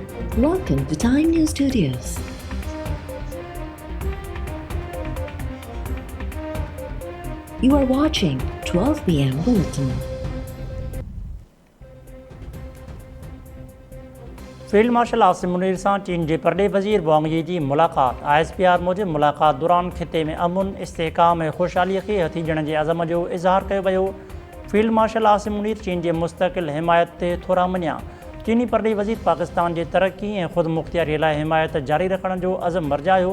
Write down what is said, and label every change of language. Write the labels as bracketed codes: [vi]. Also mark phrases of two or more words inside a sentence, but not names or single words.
[en] Welcome to Time News Studios. You are watching 12 p.m. Bulletin. [sd] फील्ड मार्शल आसिम मुनीर सां चीन जे परॾे वज़ीर वांग यी जी मुलाक़ात। ISPR मूजिबि मुलाक़ात दौरान ख़िते में अमुन, इस्तेहकाम ऐं ख़ुशहालीअ खे हथी ॾियण जे अज़म जो इज़हार कयो वियो। फील्ड मार्शल आसिम मुनीर चीन जे मुस्तक़िल हिमायत ते थोरा मञिया। चीनी परॾे वज़ीर पाकिस्तान जे तरक़ी ऐं ख़ुदि मुख़्तियारीअ लाइ हिमायत जारी रखण जो अज़म वरजायो।